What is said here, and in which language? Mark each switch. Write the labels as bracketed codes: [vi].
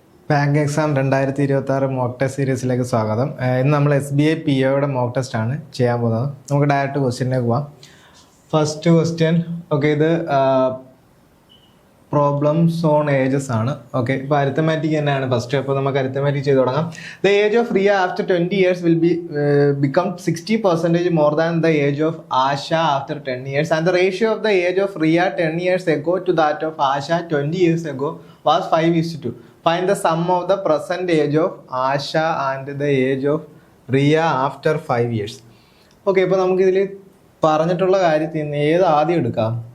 [ml] Bank exam 2026 mock test സീരീസിലേക്ക് സ്വാഗതം. ഇന്ന് നമ്മൾ SBI POയുടെ മോക്ക് ടെസ്റ്റ് ആണ് ചെയ്യാൻ പോകുന്നത്. നമുക്ക് ഡയറക്റ്റ് ക്വസ്റ്റ്യനിലേക്ക് പോവാം. ഫസ്റ്റ് ക്വസ്റ്റ്യൻ ഓക്കെ, ഇത് പ്രോബ്ലംസ് ഓൺ ഏജസ് ആണ്. ഓക്കെ, ഇപ്പോൾ അരിത്തമാറ്റിക് തന്നെയാണ് ഫസ്റ്റ്. അപ്പോൾ നമുക്ക് അരിത്തമാറ്റിക് ചെയ്ത് തുടങ്ങാം. [en] The age of Riya after 20 years will become 60% more than the age of Asha after 10 years, and the ratio of the age of Riya 10 years ago to that of Asha 20 years ago was 5:2. Find the sum of the present age of Asha and the age of Riya after 5 years. [ml] Okay, ഇപ്പോൾ നമുക്കിതിൽ പറഞ്ഞിട്ടുള്ള കാര്യത്തിൽ നിന്ന് ഏത് ആദ്യം എടുക്കാം?